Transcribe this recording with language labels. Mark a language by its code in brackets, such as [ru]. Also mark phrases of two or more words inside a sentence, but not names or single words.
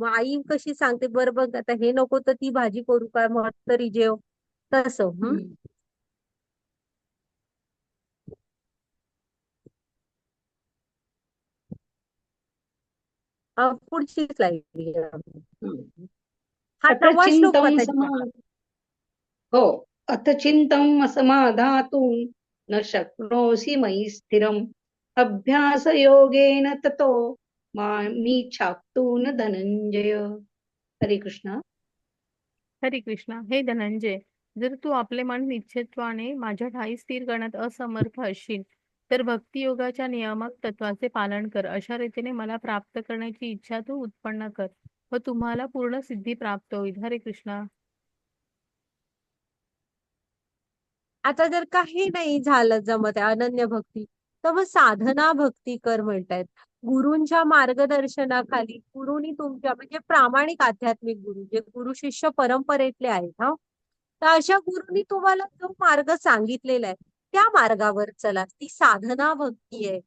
[mr] मग आई कशी सांगते, बरं बघ आता हे नको तर ती भाजी करू काय, मग तरी जेव, तसं. हम्म. पुढची स्लाइड. हम्म. हा [sa] अथ [mr] 9वा श्लोक [sa] चिंतम [mr] माताजी [sa] समा [mr] वाचा. [sa] हो, अथ चिंतम असमाधातुं न शक्नोसि मयि स्थिरम् अभ्यास योगेन ततो मामीच्छाप्तून धनंजय. [mr] हरे कृष्ण. हरे कृष्णा. हे धनंजय, जर तू आपले मन निश्चितत्वाने माझ्या ठायी स्थिर करण्यात असमर्थ असशील तर भक्ती योगाच्या नियामक तत्वाचे पालन कर. अशा रीतीने मला प्राप्त करण्याची इच्छा तू उत्पन्न कर व तुम्हाला पूर्ण सिद्धी प्राप्त होईल. हरे कृष्णा. आता जर काही नाही झालं जमत आहे अनन्य भक्ती, तर मग साधना भक्ती कर म्हणतायत. गुरूंच्या मार्गदर्शनाखाली, गुरुनी तुमच्या म्हणजे प्रामाणिक आध्यात्मिक गुरु, जे गुरु शिष्य परंपरेतले आहेत, हा, तर अशा गुरुनी तुम्हाला जो मार्ग सांगितलेला आहे त्या मार्गावर चला, ती साधना भक्ती आहे.